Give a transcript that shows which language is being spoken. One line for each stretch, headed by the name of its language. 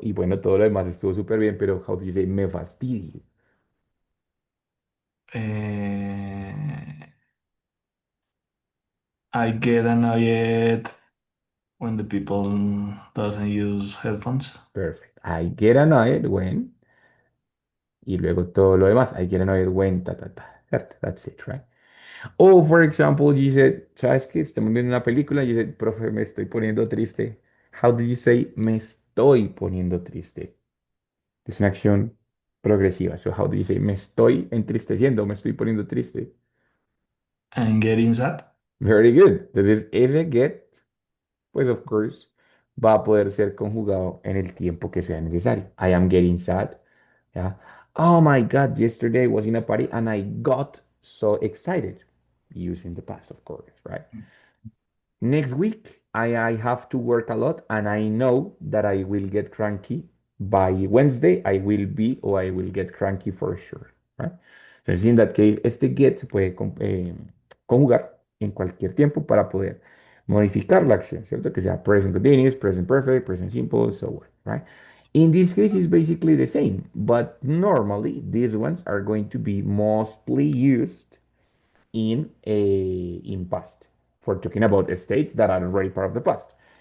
Spanish: Y bueno, todo lo demás estuvo súper bien, pero
English: how do you say
Spanish: me fastidio?
English: Eh, I get annoyed when the people doesn't use headphones. Perfect. I get annoyed when,
Spanish: y luego todo lo demás.
English: I get annoyed when, ta, ta, ta. That's it, right? O, for example, you said,
Spanish: ¿sabes qué? Estamos viendo una película y dice, profe, me estoy poniendo triste.
English: How do you say,
Spanish: me estoy poniendo triste? Es una acción progresiva.
English: So, how do you say,
Spanish: me estoy entristeciendo, me estoy poniendo triste?
English: And getting sad. Very good.
Spanish: Entonces, ese get, pues,
English: of course,
Spanish: va a poder ser conjugado en el tiempo que sea necesario.
English: I am getting sad. Yeah. Oh my God, yesterday I was in a party and I got so excited. Using the past, of course, right? Next week, I have to work a lot, and I know that I will get cranky. By Wednesday, I will be or I will get cranky for sure, right?
Spanish: Entonces,
English: in that case,
Spanish: este get se puede conjugar en cualquier tiempo para poder modificar la acción, ¿cierto? Que sea
English: present continuous, present perfect, present simple, so on, right? In this case, it's basically the same, but normally these ones are going to be mostly used in past for talking about states that are already part of the past.